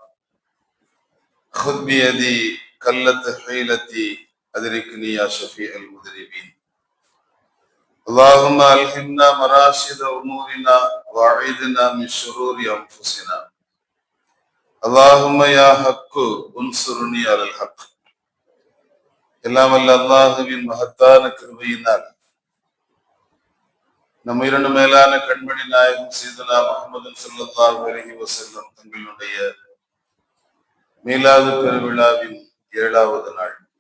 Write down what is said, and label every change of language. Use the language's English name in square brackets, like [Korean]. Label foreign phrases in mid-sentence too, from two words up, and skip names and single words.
[Arabic] خذ بيدي قلت حيلتي أدركني يا شفيع المذنبين. اللهم ألهمنا مراشد أمورنا وأعيذنا من شرور أنفسنا. اللهم يا حق انصرني على الحق. [Tamil] எல்லாம் அல்ல அல்லாஹுவின் மகத்தான கிருபையினால் நம் இரண்டு மேலான கண்மணி நாயகம் சையதுனா முஹம்மது [Arabic] صلى الله عليه وسلم [Tamil] தங்களுடைய மீலாது பெருவிழாவின் 7வது நாள்.